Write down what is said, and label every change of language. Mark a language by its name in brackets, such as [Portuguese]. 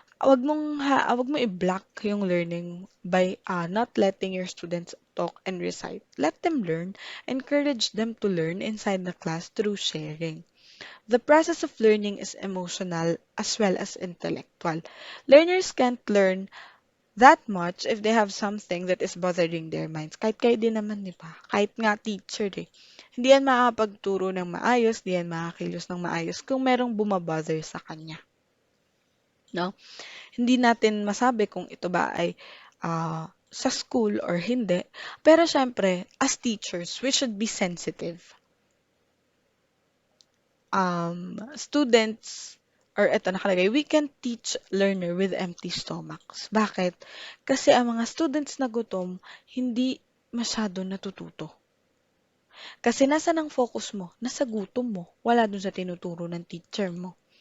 [Filipino] Wag mo i-block yung learning [English] by not letting your students talk and recite. Let them learn. Encourage them to learn inside the class through sharing. The process of learning is emotional as well as intellectual. Learners can't learn that much if they have something that is bothering their minds. [Filipino] Kahit kayo din naman, di ba? Kahit nga teacher, eh. Hindi yan makakapagturo ng maayos, hindi yan makakilos ng maayos kung merong bumabother sa kanya. No? Hindi natin masabi kung ito ba ay sa school or hindi. [English] Pero syempre, as teachers, we should be sensitive. Students, [Filipino] or ito nakalagay, [English] we can teach learner with empty stomachs. [Filipino] Bakit? Kasi ang mga students na gutom, hindi masyado natututo. Kasi nasa ng focus mo? Nasa gutom mo. Wala dun sa tinuturo ng teacher mo.